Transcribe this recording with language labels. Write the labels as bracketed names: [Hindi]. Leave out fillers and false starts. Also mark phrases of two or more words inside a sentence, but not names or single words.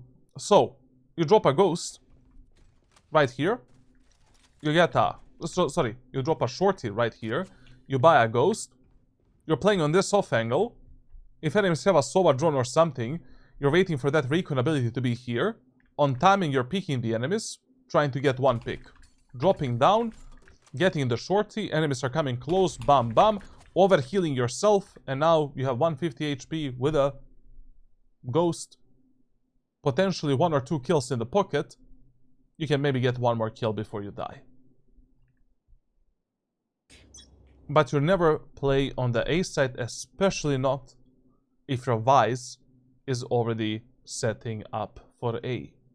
[English] So, you drop a ghost right here, you get a, you drop a shorty right here, you buy a ghost, you're playing on this off angle. If enemies have a Sova drone or something, you're waiting for that recon ability to be here. On timing, you're peeking the enemies, trying to get one pick. Dropping down, getting the shorty, enemies are coming close, bam bam, overhealing yourself, and now you have 150 HP with a ghost. Potentially 1 or 2 kills in the pocket. You can maybe get 1 more kill before you die. But you never play on the A side, especially not if your Vice is already setting up for A.